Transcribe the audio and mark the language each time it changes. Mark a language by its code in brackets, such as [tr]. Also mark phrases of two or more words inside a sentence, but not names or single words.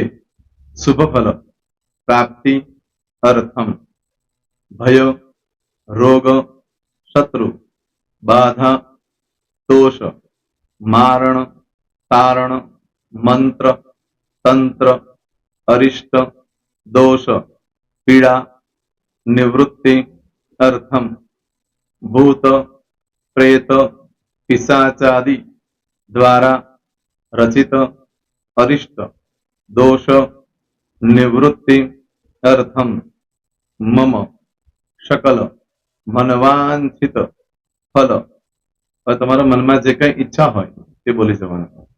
[sa] शुभ फल प्राप्ति अर्थम भय रोग शत्रु बाधा दोष मारण तारण मंत्र तंत्र अरिष्ट दोष पीड़ा निवृत्ति अर्थम भूत प्रेत पिशाचादि દ્વારા રચિત અરિષ્ટ દોષ નિવૃત્તિ અર્થમ મમ શકલ મનવાંછિત ફલ. [gu] હવે તમારા મનમાં જે કઈ ઈચ્છા હોય તે બોલી જવાનું.